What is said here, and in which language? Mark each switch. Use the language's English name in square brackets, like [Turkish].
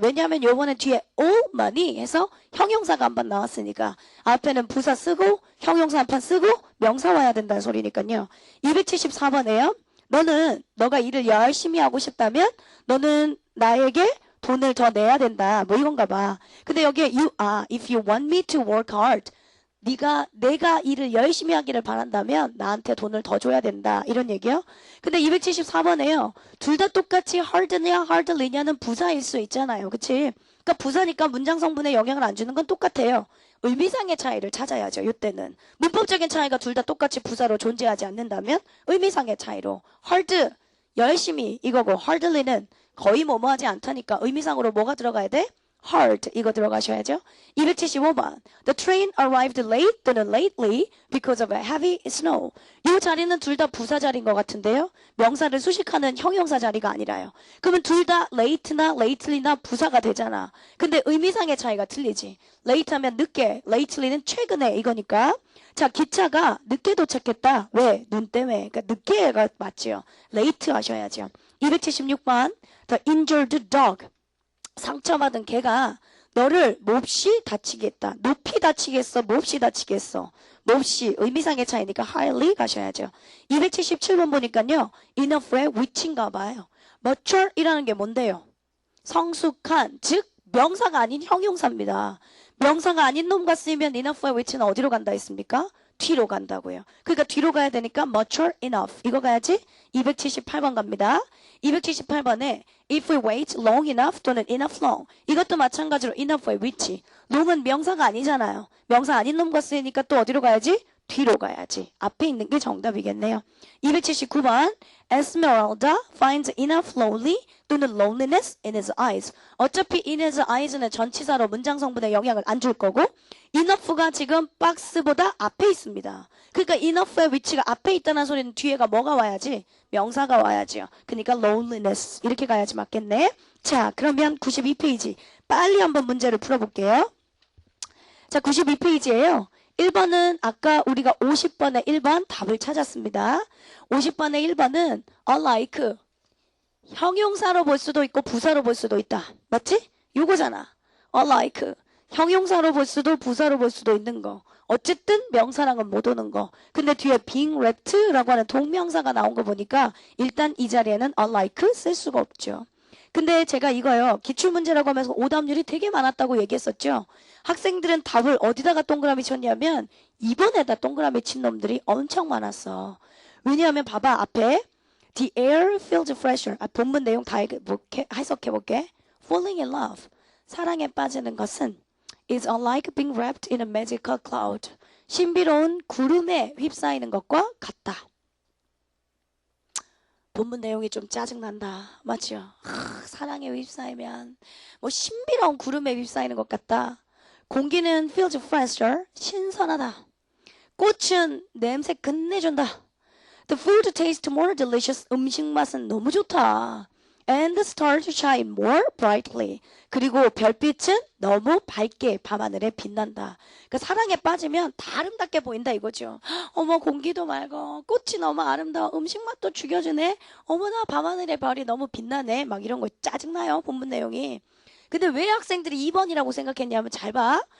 [Korean] 왜냐하면 요번에 뒤에 all만이 해서 형용사가 한 번 나왔으니까 앞에는 부사 쓰고 형용사 한 판 쓰고 명사 와야 된다는 소리니까요. 274번에요. 너가 일을 열심히 하고 싶다면 너는 나에게 돈을 더 내야 된다. 뭐 이건가 봐. 근데 여기에 [English] if you want me to work hard. [Korean] 내가 일을 열심히 하기를 바란다면 나한테 돈을 더 줘야 된다. 이런 얘기요. 근데 274번에요. 둘 다 똑같이 hard냐 hardly냐는 부사일 수 있잖아요. 그치? 그러니까 부사니까 문장 성분에 영향을 안 주는 건 똑같아요. 의미상의 차이를 찾아야죠. 이때는. 문법적인 차이가 둘 다 똑같이 부사로 존재하지 않는다면 의미상의 차이로 hard, 열심히 이거고 hardly는 거의 뭐뭐 하지 않다니까 의미상으로 뭐가 들어가야 돼? hard 이거 들어가셔야죠. [English] 275번 The train arrived late 또는 lately because of a heavy snow. [Korean] 이 자리는 둘 다 부사 자리인 것 같은데요. 명사를 수식하는 형용사 자리가 아니라요. 그러면 둘 다 late나 lately나 부사가 되잖아. 근데 의미상의 차이가 틀리지. late 하면 늦게, lately는 최근에 이거니까. 자, 기차가 늦게 도착했다. 왜? 눈 때문에. 그러니까 늦게가 맞지요. late 하셔야죠. 276번 The injured dog. 상처받은 개가 너를 몹시 다치게 했다. 높이 다치겠어? 몹시 다치겠어? 몹시 의미상의 차이니까 highly 가셔야죠. 277번 보니까요. enough의 which인가 봐요. mature이라는 게 뭔데요? 성숙한, 즉 명사가 아닌 형용사입니다. 명사가 아닌 놈과 쓰이면 enough의 which는 어디로 간다 했습니까? 뒤로 간다고요. 그러니까 뒤로 가야 되니까 mature enough 이거 가야지. 278번 갑니다. 278번에 [English] if we wait long enough [Korean] 또는 enough long 이것도 마찬가지로 enough의 which long은 명사가 아니잖아요. 명사 아닌 놈과 쓰이니까 또 어디로 가야지? 뒤로 가야지. 앞에 있는 게 정답이겠네요. [English] 279번 Esmeralda finds enough lonely 또는 loneliness in his eyes. [Korean] 어차피 in his eyes는 전치사로 문장 성분에 영향을 안 줄 거고 enough가 지금 박스보다 앞에 있습니다. 그러니까 enough의 위치가 앞에 있다는 소리는 뒤에가 뭐가 와야지? 명사가 와야지요. 그러니까 loneliness 이렇게 가야지 맞겠네. 자, 그러면 92페이지 빨리 한번 문제를 풀어볼게요. 자, 92페이지예요. 1번은 아까 우리가 50번에 1번 답을 찾았습니다. 50번에 1번은 alike 형용사로 볼 수도 있고 부사로 볼 수도 있다. 맞지? 요거잖아. alike 형용사로 볼 수도 부사로 볼 수도 있는 거. 어쨌든 명사랑은 못 오는 거. 근데 뒤에 [English] being raped [Korean] 라고 하는 동명사가 나온 거 보니까 일단 이 자리에는 alike 쓸 수가 없죠. 근데 제가 이거요. 기출문제라고 하면서 오답률이 되게 많았다고 얘기했었죠. 학생들은 답을 어디다가 동그라미 쳤냐면 2번에다 동그라미 친 놈들이 엄청 많았어. 왜냐하면 봐봐. [English] 앞에 The air feels fresher. [Korean] 본문 내용 다 해석해볼게. [English] Falling in love. [Korean] 사랑에 빠지는 것은 [English] is unlike being wrapped in a magical cloud. [Korean] 신비로운 구름에 휩싸이는 것과 같다. 본문 내용이 좀 짜증난다. 맞죠? 사랑에 휩싸이면 뭐 신비로운 구름에 휩싸이는 것 같다. [English] 공기는 feels fresher. [Korean] 신선하다. 꽃은 냄새 끝내준다. [English] The food tastes more delicious. [Korean] 음식 맛은 너무 좋다. [English] And the stars shine more brightly. [Korean] 그리고 별빛은 너무 밝게 밤하늘에 빛난다. 그러니까 사랑에 빠지면 다 아름답게 보인다 이거죠. 어머 공기도 맑어. 꽃이 너무 아름다워. 음식 맛도 죽여주네. 어머나 밤하늘의 별이 너무 빛나네. 막 이런 거 짜증나요. 본문 내용이. 근데 왜 학생들이 2번이라고 생각했냐면 잘 봐.